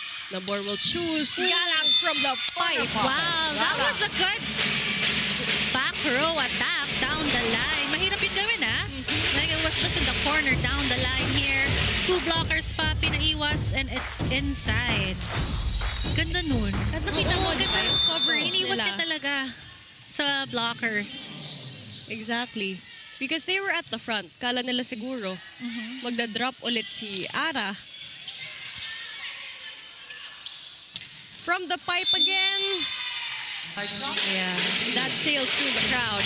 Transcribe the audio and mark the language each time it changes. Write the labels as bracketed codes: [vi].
[en] The board will choose Galang from the pipe. Wow, that was a good back row attack down the line. [tl] Mahirap yung gawin, ha? [en] Like it was just in the corner down the line here. 2 blockers [tl] pa, pinaiwas, [en] and it's inside. [tl] Ganda nun. At nakita mo, di ba, yung coverage Iniwas nila. siya talaga sa blockers. [en] Exactly. Because they were at the front. [tl] Kala nila siguro, magda-drop ulit si Ara. [en] From the pipe again. Yeah. That sails through the crowd.